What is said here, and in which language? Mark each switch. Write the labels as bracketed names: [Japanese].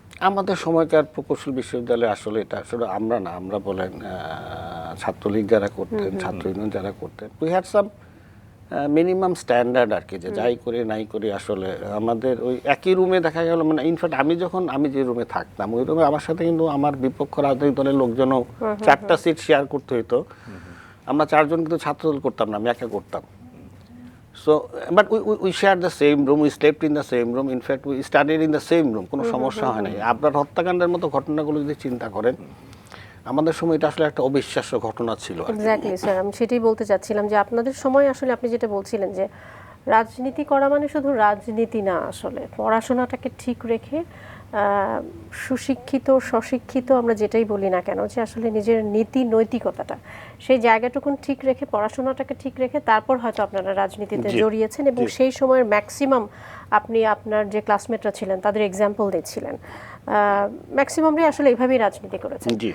[Bangla] আমাদের সময়কার প্রকৌশল বিশ্ববিদ্যালয়ে আসলে এটা আসলে আমরা না, আমরা বলেন ছাত্রলীগ যারা করতেন, ছাত্র ইউনিয়ন যারা করতেন, we had some minimum standard আর কি, যে যাই করি নাই করি আসলে আমাদের ওই একই রুমে দেখা গেল, মানে ইনফ্যাক্ট আমি যে রুমে থাকতাম ওই রুমে আমার সাথে কিন্তু আমার বিপক্ষ রাজনৈতিক দলের লোকজনও 4টা সিট শেয়ার করতে হইতো। আমরা 4 জন কিন্তু ছাত্রদল করতাম না, আমি একা করতাম। [English] So, but we shared the same room, we slept in the same room, in fact we studied in the same room, [Bangla] কোনো সমস্যা হয় নাই। আপনার হত্যাকাণ্ডের মতো ঘটনাগুলো যদি চিন্তা করেন, আমাদের সময় এটা আসলে একটা অবিশ্বাস্য ঘটনা ছিল। এক্স্যাক্টলি স্যার, আমি সেটাই বলতে চাচ্ছিলাম যে আপনাদের সময় আসলে আপনি যেটা বলছিলেন যে রাজনীতি করা মানে শুধু রাজনীতি না, আসলে পড়াশোনাটাকে ঠিক রেখে সুশিক্ষিত স্বশিক্ষিত আমরা যেটাই বলি না কেন, যে আসলে নিজের নীতি নৈতিকতাটা সেই জায়গাটুকুন ঠিক রেখে, পড়াশোনাটাকে ঠিক রেখে তারপর হয়তো আপনারা রাজনীতিতে জড়িয়েছেন, এবং সেই সময়ের ম্যাক্সিমাম আপনি আপনার যে ক্লাসমেটরা ছিলেন তাদের এক্সাম্পল দিচ্ছিলেন, ম্যাক্সিমামরাই আসলে এইভাবেই রাজনীতি করেছেন।